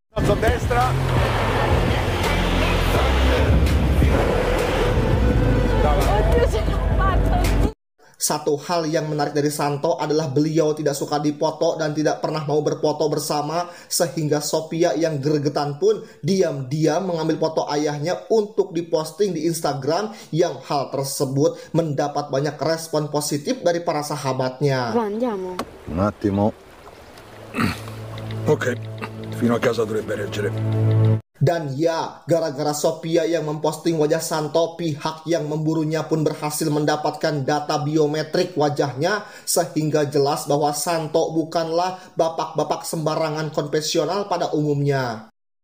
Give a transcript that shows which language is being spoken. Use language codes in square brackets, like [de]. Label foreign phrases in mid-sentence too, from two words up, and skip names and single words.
[id] Satu hal yang menarik dari Santo adalah beliau tidak suka dipoto dan tidak pernah mau berfoto bersama, sehingga Sophia yang gregetan pun diam-diam mengambil foto ayahnya untuk diposting di Instagram, yang hal tersebut mendapat banyak respon positif dari para sahabatnya. [it] Andiamo. Un attimo. Ok, fino a casa dovrebbe reggere. [id] Dan ya, gara-gara Sophia yang memposting wajah Santo, pihak yang memburunya pun berhasil mendapatkan data biometrik wajahnya, sehingga jelas bahwa Santo bukanlah bapak-bapak sembarangan konvensional pada umumnya.